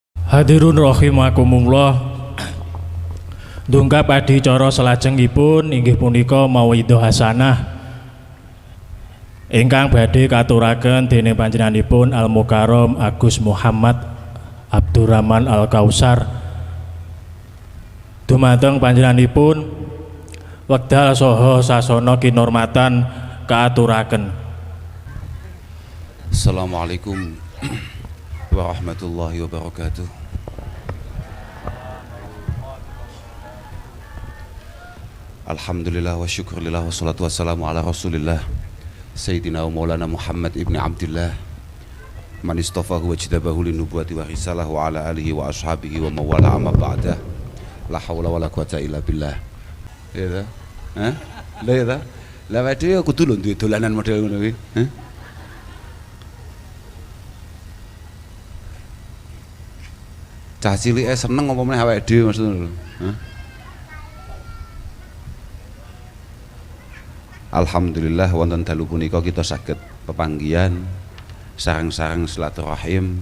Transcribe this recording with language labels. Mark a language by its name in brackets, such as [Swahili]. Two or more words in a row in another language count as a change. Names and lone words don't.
[Arabic] حاضرون رحمكم الله. [Javanese] Dungkap adicara salajengipun inggih punika [Arabic] موعظة حسنة [Javanese] ingkang badhe katuraken dening panjenenganipun Al Mukarram Agus Muhammad Abdurrahman Al Kausar dumateng panjenenganipun wekdal saha sasana kinurmatan kaaturaken. [Arabic] السلام عليكم ورحمة الله وبركاته. الحمد لله والشكر لله والصلاة والسلام على رسول الله سيدنا ومولانا محمد بن عبد الله من اصطفاه واجتباه للنبوة والرسالة وعلى آله وأصحابه وموالاه أما بعد. لا حول ولا قوة إلا بالله. [Javanese] Ya ta? Hah? Lah ya ta? Lah wedhe kudu lho duwe dolanan model ngono kuwi. Hah? Cah cilike seneng apa meneh awake dhewe maksudnya lho. Hah? Alhamdulillah wonten dalu punika kita saged pepanggihan sareng-sareng silaturahim.